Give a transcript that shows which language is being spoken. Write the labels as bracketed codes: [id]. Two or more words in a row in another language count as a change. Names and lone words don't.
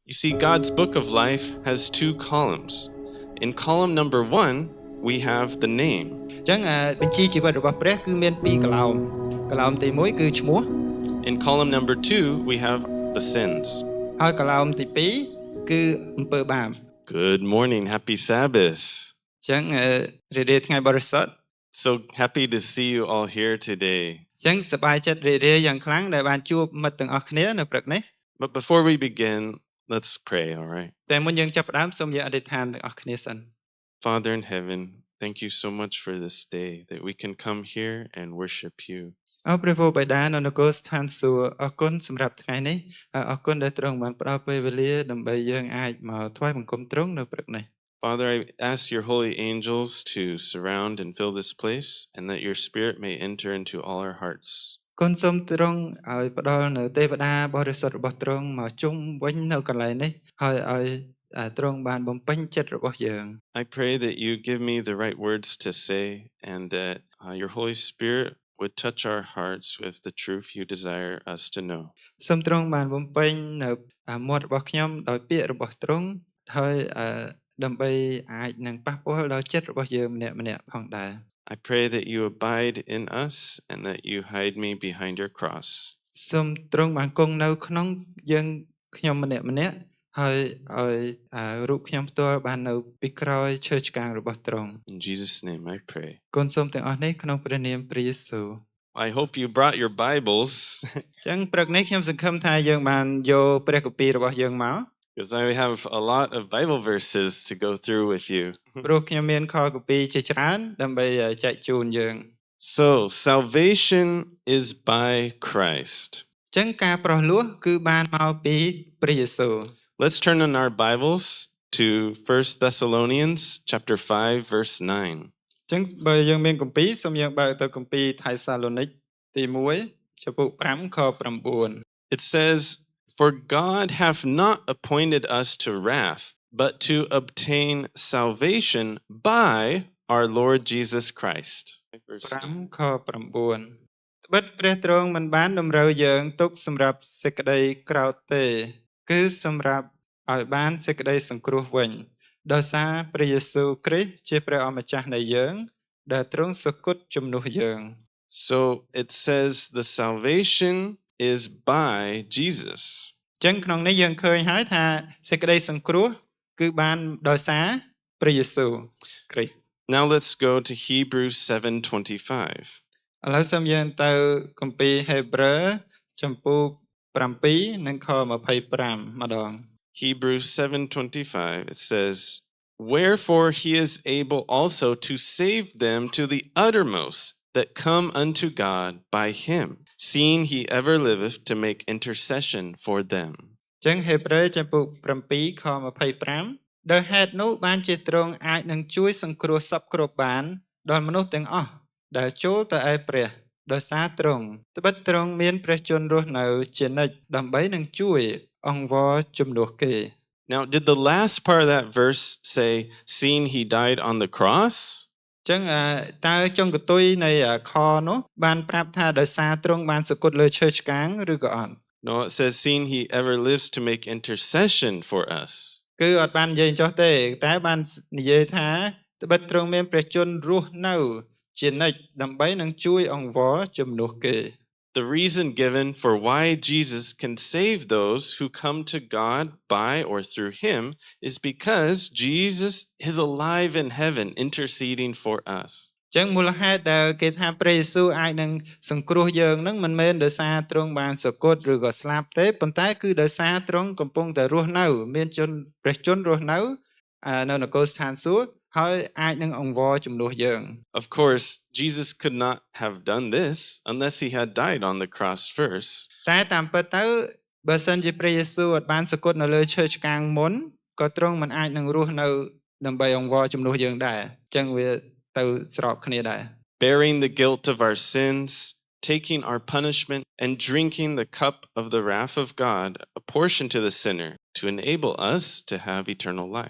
[en] You see, God's book of life has two columns. In column number 1, we have the name. [km] ចឹងបញ្ជីជីវិតរបស់ព្រះគឺមាន2កន្លោម កន្លោមទី1គឺឈ្មោះ [en] In column number 2, we have the sins. [km] ហើយកន្លោមទី2គឺអំពើបាប [en] Good morning, happy Sabbath. [km] ចឹងរីករាយថ្ងៃបរិសុទ្ធ [en] So happy to see you all here today. [km] ចឹងសប្បាយចិត្តរីករាយយ៉ាងខ្លាំងដែលបានជួបមិត្តទាំងអស់គ្នានៅព្រឹកនេះ [en] But before we begin, let's pray, all right? [km] តែមុនយើងចាប់ផ្ដើមសូមយើងអធិដ្ឋានទាំងអស់គ្នាសិន [en] Father in heaven, thank you so much for this day that we can come here and worship you. [km] អរព្រះវរបិតានៅនគរស្ថានសួគ៌អរគុណសម្រាប់ថ្ងៃនេះអរគុណដែលទ្រង់បានផ្ដល់ពេលវេលាដើម្បីយើងអាចមកថ្វាយបង្គំទ្រង់នៅព្រឹកនេះ [en] Father, I ask your holy angels to surround and fill this place, and that your spirit may enter into all our hearts. [km] គុណសូមទ្រង់ឲ្យផ្ដល់នៅទេវតាបរិសុទ្ធរបស់ទ្រង់មកជុំវិញនៅកន្លែងនេះហើយឲ្យទ្រង់បានបំពេញចិត្តរបស់យើង [en] I pray that you give me the right words to say, and that your Holy Spirit would touch our hearts with the truth you desire us to know. [km] សូមទ្រង់បានបំពេញនៅមាត់របស់ខ្ញុំដោយពាក្យរបស់ទ្រង់ហើយដើម្បីអាចនឹងប៉ះពាល់ដល់ចិត្តរបស់យើងម្នាក់ៗផងដែរ [en] I pray that you abide in us and that you hide me behind your cross. [km] សូមទ្រង់បានគង់នៅក្នុងយើងខ្ញុំម្នាក់ៗហើយឲ្យរូបខ្ញុំផ្ទាល់បាននៅពីក្រោយឈើឆ្កាងរបស់ទ្រង់ [en] In Jesus' name I pray. [km] គុណសូមទាំងអស់នេះក្នុងព្រះនាមព្រះយេស៊ូវ [en] I hope you brought your Bibles. [km] ចឹងព្រឹកនេះខ្ញុំសង្ឃឹមថាយើងបានយកព្រះគម្ពីររបស់យើងមក [en] Because I have a lot of Bible verses to go through with you. [km] ព្រោះខ្ញុំមានខគម្ពីរជាច្រើនដើម្បីចែកជូនយើង [en] So, salvation is by Christ. [km] ចឹងការប្រោះលោះគឺបានមកពីព្រះយេស៊ូវ [en] Let's turn in our Bibles to 1 Thessalonians chapter 5 verse 9. [km] ចឹងបើយើងមានគម្ពីរសូមយើងបើកទៅគម្ពីរថៃសាឡូនីកទី1ចំពុក5ខ9 [en] It says, "For God hath not appointed us to wrath, but to obtain salvation by our Lord Jesus Christ." Verse [km] 5ខ9ត្បិតព្រះទ្រង់មិនបានតម្រូវយើងទុកសម្រាប់សេចក្តីក្រោធទេគឺសម្រាប់ឲ្យបានសេចក្តីសង្គ្រោះវិញដោយសារព្រះយេស៊ូវគ្រីស្ទជាព្រះអម្ចាស់នៃយើងដែលទ្រង់សុគតជំនួសយើង [en] So it says the salvation is by Jesus. [km] ចឹងក្នុងនេះយើងឃើញហើយថាសេចក្តីសង្គ្រោះគឺបានដោយសារព្រះយេស៊ូវគ្រីស្ទ [en] Now let's go to Hebrews 7:25. [km] ឥឡូវសូមយើងទៅគម្ពីរហេព្រើរចំពុក7និងខ25ម្ដង [en] Hebrews 7:25 it says, "Wherefore he is able also to save them to the uttermost that come unto God by him, seeing he ever liveth to make intercession for them." [km] ចឹងហេព្រើរចំពុក7ខ25ដោយហេតុនោះបានជាទ្រង់អាចនឹងជួយសង្គ្រោះសពគ្រប់បានដល់មនុស្សទាំងអស់ដែលចូលទៅឯព្រះដោយសារទ្រង់ត្បិតទ្រង់មានព្រះជន្មរស់នៅជានិច្ចដើម្បីនឹងជួយអង្វរជំនួសគេ [en] Now, did the last part of that verse say, "Seeing he died on the cross"? [km] ចឹងតើចុងកតុយនៃខនោះបានប្រាប់ថាដោយសារទ្រង់បានសគត់លើឈើឆ្កាងឬក៏អត់ [en] No, it says, "Seeing he ever lives to make intercession for us." [km] គឺអត់បាននិយាយចុះទេតែបាននិយាយថាត្បិតទ្រង់មានព្រះជន្មរស់នៅជានិច្ចដើម្បីនឹងជួយអង្វរជំនួសគេ [en] The reason given for why Jesus can save those who come to God by or through him is because Jesus is alive in heaven interceding for us. [km] ចឹងមូលហេតុដែលគេថាព្រះយេស៊ូវអាចនឹងសង្គ្រោះយើងនឹងមិនមែនដោយសារទ្រង់បានសគត់ឬក៏ស្លាប់ទេប៉ុន្តែគឺដោយសារទ្រង់កំពុងតែរស់នៅមានព្រះជន្មរស់នៅនៅនគរស្ថានសួគ៌ហើយអាចនឹងអង្វរជំនួសយើង [en] Of course, Jesus could not have done this unless he had died on the cross first. [km] តែតាមពិតទៅបើសិនជាព្រះយេស៊ូវអត់បានសគត់នៅលើឈើឆ្កាងមុនក៏ទ្រង់មិនអាចនឹងរស់នៅដើម្បីអង្វរជំនួសយើងដែរចឹងវាទៅស្របគ្នាដែរ [en] Bearing the guilt of our sins, taking our punishment, and drinking the cup of the wrath of God, apportioned to the sinner to enable us to have eternal life.